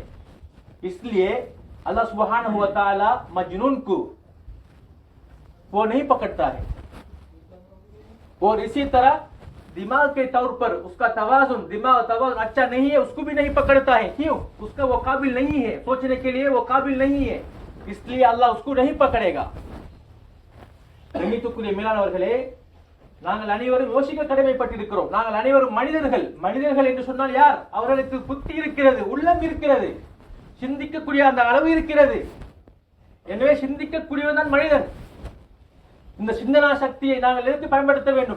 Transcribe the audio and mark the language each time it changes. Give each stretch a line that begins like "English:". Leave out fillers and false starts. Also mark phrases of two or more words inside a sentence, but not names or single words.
Urdu: اس لیے اللہ سبحانہ و تعالی مجنون کو وہ نہیں پکڑتا ہے. اور اسی طرح دماغ کے طور پر اس کا توازن اچھا نہیں ہے، اس کو بھی نہیں پکڑتا ہے. کیوں؟ اس کا وہ قابل نہیں ہے، سوچنے کے لیے وہ قابل نہیں ہے. اس لیے اللہ اس کو نہیں پکڑے گا.
Tamil: மேலானவர்களே, நாங்கள் அனைவரும் யோசிக்க கடமைப்பட்டிருக்கிறோம். நாங்கள் அனைவரும் மனிதர்கள் என்று சொன்னால் யார்? அவர்களுக்கு புத்தி இருக்கிறது, உள்ளம் இருக்கிறது, சிந்திக்கக்கூடிய அந்த அளவு இருக்கிறது. எனவே சிந்திக்கக்கூடியவன் தான் மனிதன். இந்த சிந்தனா சக்தியை நாங்கள் எதற்கு பயன்படுத்த வேண்டும்?